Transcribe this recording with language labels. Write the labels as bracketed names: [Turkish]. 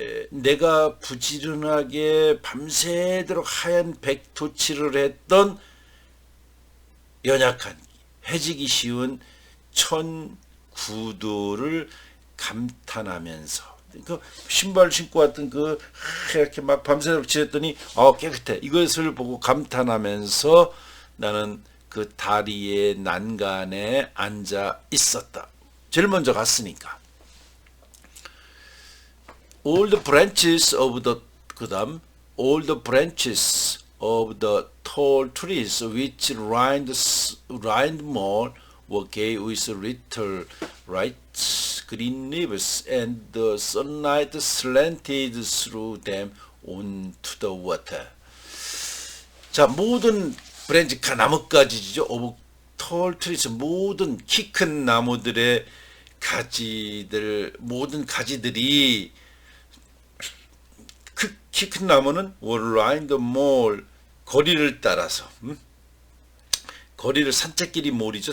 [Korean] 내가 부지런하게 밤새도록 하얀 백토칠을 했던 연약한, 해지기 쉬운 천 구두를 감탄하면서, 그 신발 신고 왔던 그 이렇게 막 밤새도록 칠했더니 깨끗해, 이것을 보고 감탄하면서 나는 그 다리의 난간에 앉아 있었다. 제일 먼저 갔으니까. [English] All the branches of the, [Korean] 그다음 [English] all the branches of the tall trees which lined mall were gay with little bright green leaves, and the sunlight slanted through them onto the water. [Korean] 자, 모든 브랜치, 나뭇가지죠. [English] 오브 톨 트리스, [Korean] 모든 키 큰 나무들의 가지들, 모든 가지들이, 그 키 큰 나무는 [English] were lined mall, [Korean] 거리를 따라서, 거리를, 산책길이 몰이죠.